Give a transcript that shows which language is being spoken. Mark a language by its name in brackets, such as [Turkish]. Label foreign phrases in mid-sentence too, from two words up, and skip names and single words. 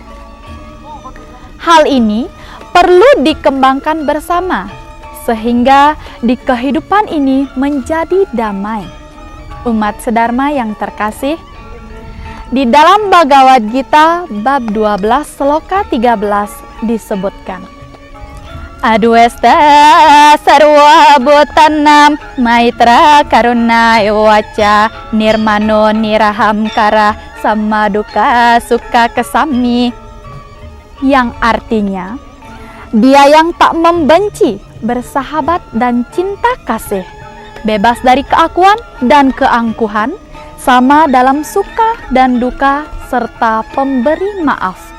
[Indonesian] Hal ini perlu dikembangkan bersama sehingga di kehidupan ini menjadi damai. Umat sedharma yang terkasih, di dalam Bhagavad Gita bab 12 sloka 13 disebutkan, [Sanskrit] Adwesta sarwa bhutanam maitra karuna waca nirmano nirahamkara samaduka suka kesami, [Indonesian] yang artinya dia yang tak membenci, bersahabat dan cinta kasih, bebas dari keakuan dan keangkuhan, sama dalam suka dan duka, serta pemberi maaf.